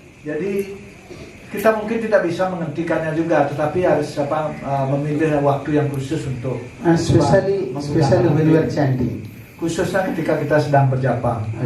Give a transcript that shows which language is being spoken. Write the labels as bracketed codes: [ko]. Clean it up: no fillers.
[id] Jadi kita mungkin tidak bisa menghentikannya juga, tetapi harus memilih waktu yang khusus untuk [en] And especially when you are chanting. [id] khususnya ketika kita sedang berjapa.